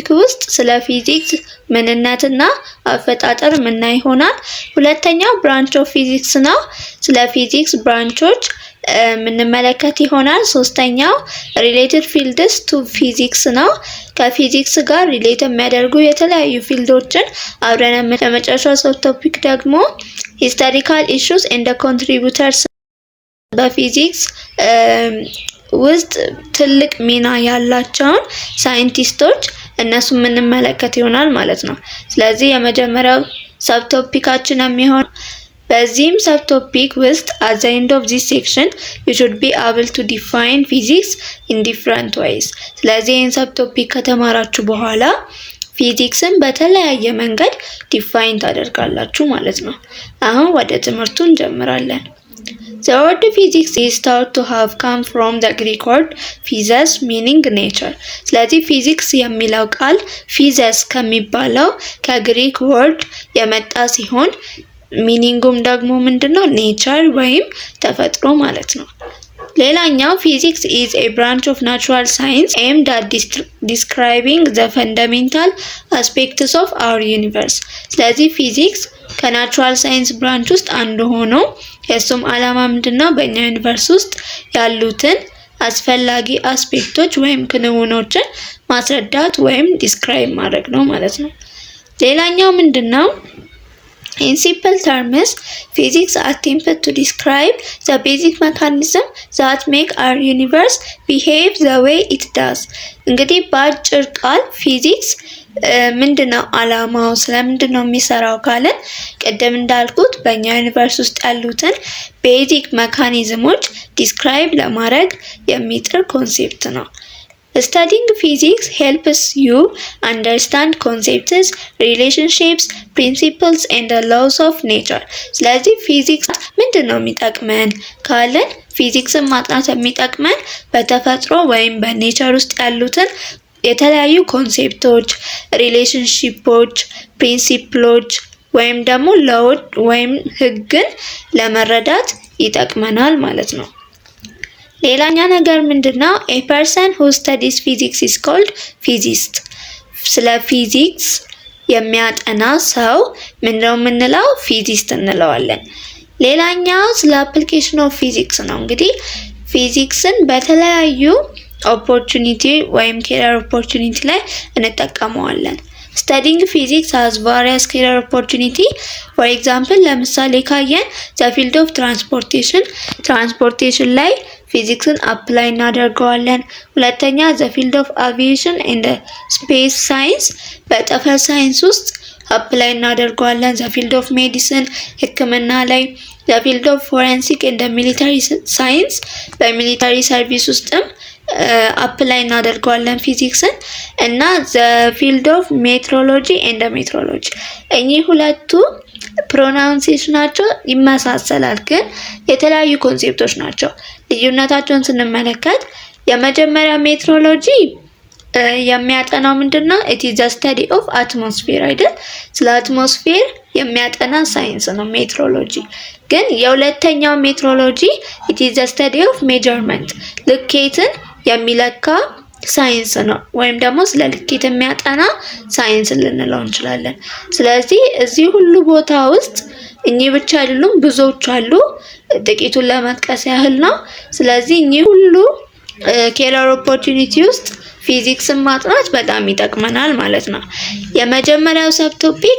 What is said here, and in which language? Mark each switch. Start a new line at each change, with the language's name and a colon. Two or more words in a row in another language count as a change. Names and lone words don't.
Amharic: ውስጥ ስለ ፊዚክስ ምንነትና አፈጣጠር የምናይ ይሆናል። ሁለተኛው
English: branch of physics
Amharic: ነው። ስለ ፊዚክስ ብራንቾች የምንመለከት ይሆናል። ሶስተኛው
English: related fields to physics
Amharic: ነው። ከፊዚክስ ጋር ሪሌት የሚያደርጉ የተለያዩ ፊልዶችን አብረን ለመጨረሻው
English: sub topic
Amharic: ደግሞ
English: historical issues and contributors
Amharic: በፊዚክስ ውስጥ ትልቅ ሚና ያላቸውን ሳይንቲስቶች እነሱ የምንመለከት ይሆናል ማለት ነው። ስለዚህ የመጀመሪያው ሰብ ቶፒካችን የሚሆን በዚህም
English: sub topic
Amharic: ውስጥ at
English: the end of this section you should be able to define physics in different ways።
Amharic: ስለዚህ ይህን ሰብ ቶፒክ ከተማራችሁ በኋላ ፊዚክስን በተለያየ መንገድ ዲፋይን ታደርጋላችሁ ማለት ነው። አሁን ወደ ትምህርቱ እንጀምራለን።
English: The word physics is thought to have come from the Greek word physis meaning nature።
Amharic: ስለዚህ ፊዚክስ የሚለው ቃል ፊዘስ ከሚባለው ከግሪክ ወርድ የመጣ ሲሆን ሚኒንጉም ደግሞ ምንድነው? ኔቸር ወይም ተፈጥሮ ማለት ነው። ሌላኛው ፊዚክስ
English: is a branch of natural science aimed at describing the fundamental aspects of our universe።
Amharic: ስለዚህ ፊዚክስ ከናቹራል ሳይንስ ብራንች ውስጥ አንዱ ሆኖ የሱም ዓላማ ምንድነው? በእኛ ዩኒቨርስ ውስጥ ያሉትን አስፈላጊ አስፔክቶች ወይም ክንውኖችን ማስረዳት ወይም ዲስክራይብ ማድረግ ነው ማለት ነው። ሌላኛው ምንድነው?
English: In simple terms, physics attempts to describe the basic mechanism that make our universe behave the way it does። እንግዲህ
Amharic: በአጭር ቃል ፊዚክስ ምንድነው ዓላማው፣ ስለምንድነው የሚሰራው ካለን ቀደም እንዳልኩት በእኛ ዩኒቨርስ ውስጥ ያሉትን ቤዚክ ሜካኒዝሞች ዲስክራይብ ለማድረግ የሚጥር ኮንሴፕት ነው።
English: Studying physics helps you understand concepts, relationships, principles and the laws of nature።
Amharic: ስለዚህ ፊዚክስ ምንድነው የሚጠቅመን ካለን ፊዚክስን ማጥናት የሚጠቅመን በተፈጥሮ ወይም በኔቸር ውስጥ ያሉትን የተለያዩ ኮንሴፕቶች፣ ሪሌሽንሺፖች፣ ፕሪንሲፕሎች ወይም ደግሞ ሎዎች ወይም ህግን ለመረዳት ይጠቅመናል ማለት ነው። ሌላኛ ነገር ምንድነው?
English: a person who studies physics is called physicist።
Amharic: ስለ ፊዚክስ የሚያጠና ሰው ምንድነው የምንለው? ፊዚስት እንለዋለን። ሌላኛው ስለ
English: application of physics
Amharic: ነው። እንግዲህ ፊዚክስን በተለያዩ ኦፖርቹኒቲ ወይም
English: career opportunity
Amharic: ላይ እንጠቀመዋለን።
English: Studying physics has various career opportunity. For example,
Amharic: ለምሳሌ ካየን
English: the field of transportation
Amharic: ላይ ፊዚክስን አፕላይ እናደርገዋለን። ሁለተኛ
English: the field of aviation and space science
Amharic: በጠፈር ሳይንስ ውስጥ አፕላይ እናደርገዋለን።
English: the field of medicine
Amharic: ሕክምና ላይ
English: the field of forensic and military science በmilitary service
Amharic: ውስጥም አፕላይ እናደርገዋለን ፊዚክስን። እና
English: the field of meteorology and meteorology
Amharic: እኚህ ሁለቱ ፕሮናውንሴሽናቸው ይመሳሰላል ግን የተለያዩ ኮንሴፕቶች ናቸው። ልዩነታቸውን ስንመለከት የመጀመሪያ ሜትሮሎጂ የሚያጠናው ምንድነው?
English: it is the study of atmosphere አይደል?
Amharic: ስለ አትሞስፌር የሚያጠና ሳይንስ ነው ሜትሮሎጂ። ግን የሁለተኛው ሜትሮሎጂ
English: it is the study of measurement
Amharic: ልኬትን የሚለካ ሳይንስ ነው ወይም ደግሞ ስለ ልኬት የሚያጠና ሳይንስ ልንለው እንችላለን። ስለዚህ እዚህ ሁሉ ቦታ ውስጥ እኚህ ብቻ አይደሉም፣ ብዙዎች አሉ። ጥቂቱን ለመጥቀስ ያህል ነው። ስለዚህ እኚህ ሁሉ
English: career opportunity
Amharic: ውስጥ ፊዚክስን ማጥናት በጣም ይጠቅመናል ማለት ነው። የመጀመሪያው
English: sub topic